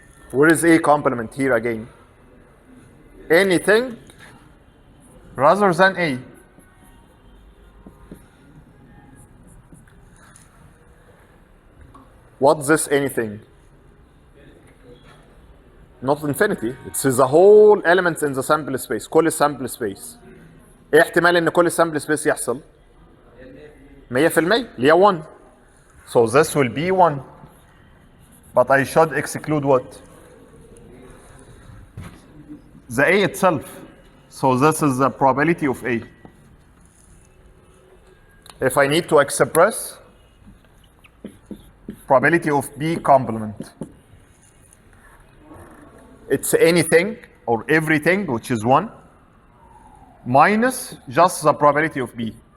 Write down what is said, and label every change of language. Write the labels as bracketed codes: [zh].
[en] Where is A complement here again? Anything rather than A. What's this anything? Not infinity. It's the whole elements in the sample space. [ar] كل sample space. ايه احتمال ان كل sample space يحصل؟ 100% اللي هي 1. [en] So this will be 1. But I should exclude what? The A itself. So this is the probability of A. If I need to express probability of B complement, it's anything or everything which is 1 minus just the probability of B.